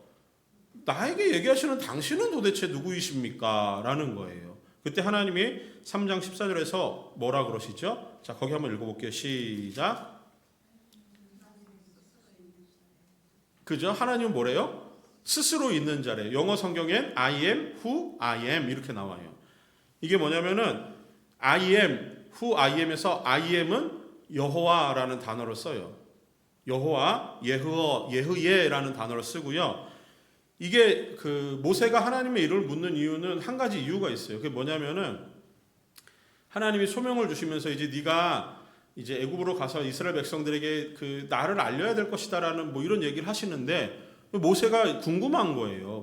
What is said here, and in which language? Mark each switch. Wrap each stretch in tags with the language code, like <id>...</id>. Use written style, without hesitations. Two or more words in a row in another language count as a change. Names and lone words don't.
<ko>나에게 얘기하시는 당신은 도대체 누구이십니까? 라는 거예요. 그때 하나님이 3장 14절에서 뭐라 그러시죠? 자, 거기 한번 읽어볼게요. 시작. 그죠? 하나님은 뭐래요? 스스로 있는 자래요. 영어 성경엔</ko> <en>I am who I am</en> <ko>이렇게 나와요. 이게 뭐냐면은</ko> <en>I am, who I am</en> <ko>에서</ko> <en>I am</en> <ko>은 여호와라는 단어를 써요. 여호와, 예흐예라는 단어를 쓰고요. 이게 그 모세가 하나님의 이름을 묻는 이유는 한 가지 이유가 있어요. 그게 뭐냐면은 하나님이 소명을 주시면서 이제 네가 이제 애굽으로 가서 이스라엘 백성들에게 그 나를 알려야 될 것이다라는 뭐 이런 얘기를 하시는데 모세가 궁금한 거예요.</ko>